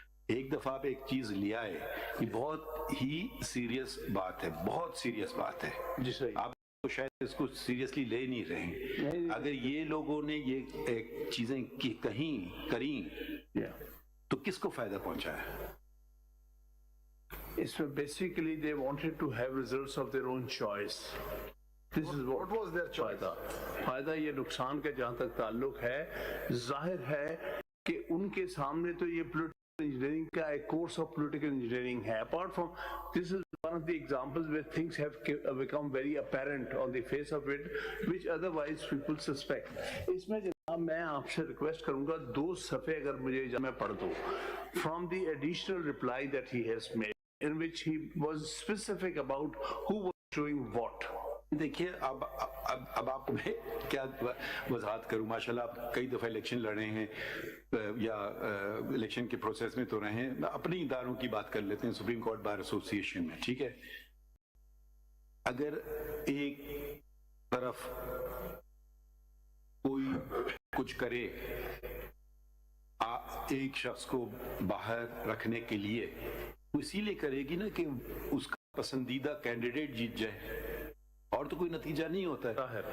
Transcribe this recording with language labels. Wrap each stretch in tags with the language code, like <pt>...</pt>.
<ur>ایک دفعہ آپ ایک چیز لے آئے, یہ بہت ہی سیریس بات ہے, بہت سیریس بات ہے. جی صحیح. آپ تو شاید اس کو سیریسلی لے نہیں رہے. اگر یہ لوگوں نے یہ چیزیں کریں تو کس کو فائدہ پہنچا ہے؟ اس میں</ur> <en>Basically they wanted to have results of their own choice. This is what was their choice.</en> <ur>فائدہ یہ نقصان کا جہاں تک تعلق ہے, ظاہر ہے کہ ان کے سامنے تو یہ پولیٹیکل انجینئرنگ کا ایک کورس آف پولیٹیکل انجینئرنگ ہے.</ur> <en>Apart from this is one of the examples where things have become very apparent on the face of it which otherwise people suspect.</en> <ur>اس میں جناب میں آپ سے ریکویسٹ کروں گا 2 صفحے اگر مجھے میں پڑھ دوں</ur> <en>from the additional reply that he has made in which he was specific about who was doing what.</en> <ur>دیکھیے اب آپ کو میں کیا وضاحت کروں. ماشاءاللہ آپ کئی دفعہ الیکشن لڑے ہیں یا الیکشن کے پروسیس میں تو رہے ہیں. اپنے اداروں کی بات کر لیتے ہیں, سپریم کورٹ بار ایسوسی ایشن میں, ٹھیک ہے. اگر ایک طرف کوئی کچھ کرے ایک شخص کو باہر رکھنے کے لیے, وہ اسی لیے کرے گی نا کہ اس کا پسندیدہ کینڈیڈیٹ جیت جائے, اور تو کوئی نتیجہ نہیں ہوتا ہے.</ur>